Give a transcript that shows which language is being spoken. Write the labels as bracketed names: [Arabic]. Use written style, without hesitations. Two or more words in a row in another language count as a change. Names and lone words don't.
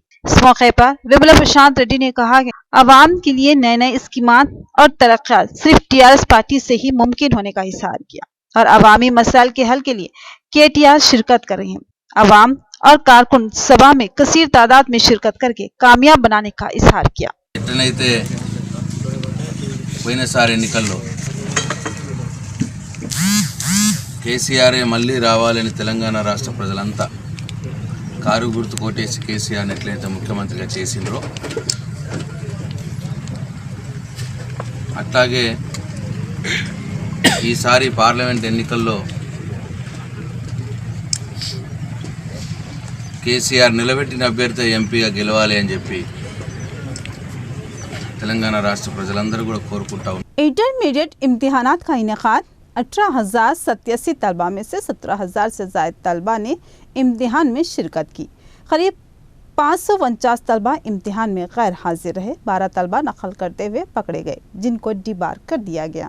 [Urdu] اس موقع پر وملا پرشانت ریڈی نے کہا کہ عوام کے لیے نئے نئے اسکیمات اور ترقیات صرف ٹی آر ایس پارٹی سے ہی ممکن ہونے کا اظہار کیا اور عوامی مسائل کے حل کے لیے کے ٹی آر شرکت کر رہے ہیں. عوام اور کارکن سبھا میں کثیر تعداد میں شرکت کر کے کامیاب بنانے کا اظہار کیا. [Telugu] పోయినసారి ఎన్నికల్లో కేసీఆర్ మళ్ళీ రావాలని తెలంగాణ రాష్ట్ర ప్రజలంతా కారు గుర్తు కోటేసి కేసీఆర్ని ఎట్లయితే ముఖ్యమంత్రిగా చేసిండ్రో అట్లాగే ఈసారి పార్లమెంట్ ఎన్నికల్లో కేసీఆర్ నిలబెట్టిన అభ్యర్థి ఎంపీగా గెలవాలి అని చెప్పి తెలంగాణ రాష్ట్ర ప్రజలందరూ కూడా కోరుకుంటా ఉన్నారు। [Urdu] انٹرمیڈیٹ امتحانات کا انعقاد 18,087 طلبہ میں سے 17,000 سے زیادہ طلبہ نے امتحان میں شرکت کی. قریب 549 طلبہ امتحان میں غیر حاضر رہے. 12 طلبہ نقل کرتے ہوئے پکڑے گئے، جن کو ڈیبار کر دیا گیا.